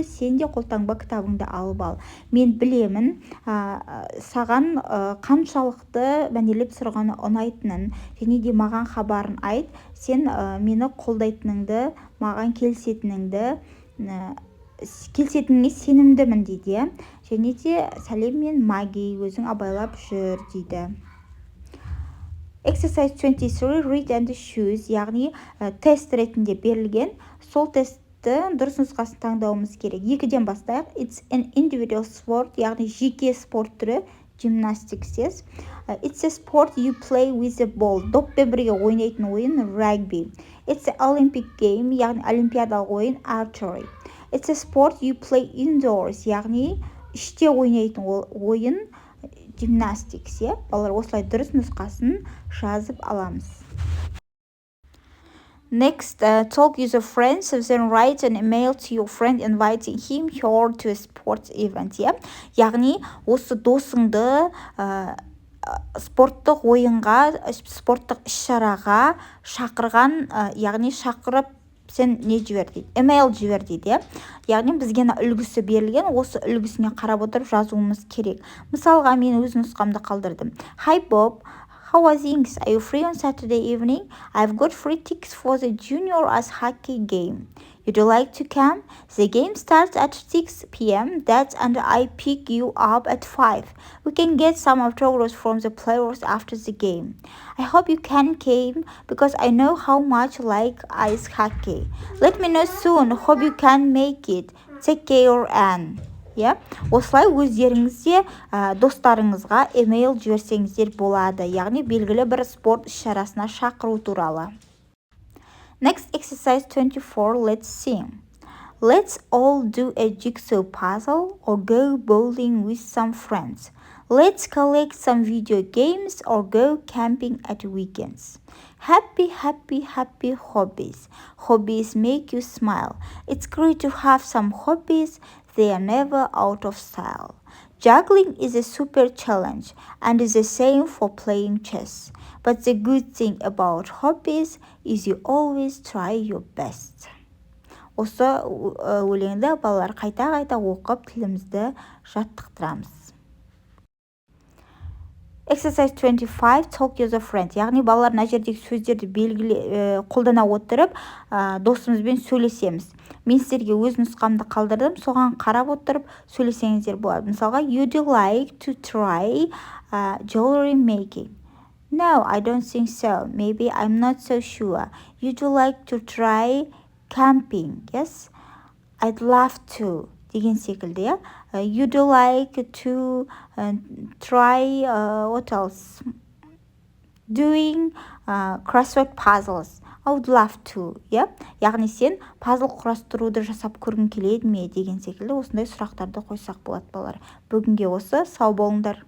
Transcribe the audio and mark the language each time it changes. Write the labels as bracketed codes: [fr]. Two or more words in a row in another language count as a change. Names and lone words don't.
[kk] Сен де қолтаңба кітабыңды алып ал. Мен білемін, саған қаншалықты мәнерлеп сырғанау ұнайтынын, және де маған хабарын айт. Сен мені қолдайтыныңды, маған келісетініңе сенімдімін дейді. Және де сәлем мен Маги, өзің абайлап жүр дейді. [en] Exercise 23, read and choose, [kk] яғни тест ретінде берілген. Сол тестті дұрыс нұсқасын таңдауымыз керек. 2-ден бастайық. [en] It's an individual sport, [kk] яғни жеке спорт түрі. [en] Gymnastics, yes. It's a sport you play with a ball. [kk] Доппен бірге ойнайтын ойын rugby. [en] It's an Olympic game, [kk] яғни олимпиадалық ойын archery. [en] It's a sport you play indoors, [kk] яғни іште ойнайтын ойын [en] gymnastics, yeah? [kk] Балалар осылай дұрыс нұсқасын жазып аламыз. [en] Next, talk with your friends, then write an email to your friend inviting him or to a sports event. Yeah? [kk] Яғни осы досыңды спорттық ойынға, спорттық іс-шараға шақырған, яғни шақырып сен не жібер дейді, email жібер дейді. Яғни бізге үлгісі берілген, осы үлгісіне қарап отырып жазуымыз керек. Мысалға мен өз нұсқамды қалдырдым. [en] Hi Bob, how are things? Are you free on Saturday evening? I've got free tickets for the junior ice hockey game. Would you like to come? The game starts at 6 p.m. Dad and I pick you up at 5. We can get some autographs from the players after the game. I hope you can come because I know how much you like ice hockey. Let me know soon. Hope you can make it. Take care, Anne. [kk] Осылай өздеріңізде достарыңызға емейл жіберсеңіздер болады, яғни белгілі бір спорт іс-шарасына шақыру туралы. [en] Next, exercise 24, let's sing. Let's all do a jigsaw puzzle or go bowling with some friends. Let's collect some video games or go camping at weekends. Happy, happy, happy hobbies. Hobbies make you smile. It's great to have some hobbies. They are never out of style. Juggling is a super challenge and is the same for playing chess. But the good thing about hobbies is you always try your best. [kk] Осы өлеңді балалар қайта-қайта оқып тілімізді жаттықтырамыз. [en] Exercise 25, talk with a friend. [kk] Яғни балалар мына жердегі сөздерді қолдана отырып, досымызбен сөйлесеміз. Мен сіздерге өз нұсқамды қалдырдым, соған қарап отырып сөйлесеңіздер болады. Мысалға, [en] would you like to try jewelry making? No, I don't think so. Maybe I'm not so sure. Would you like to try camping? Yes, I'd love to. [kk] деген секілді, [en] You'd like to try what else? Doing crossword puzzles. I would love to. [kk] Яғни сен пазл құрастыруды жасап көргің келеді ме деген секілді осындай сұрақтарды қойсақ болады балалар. Бүгінге осы, сау болыңдар.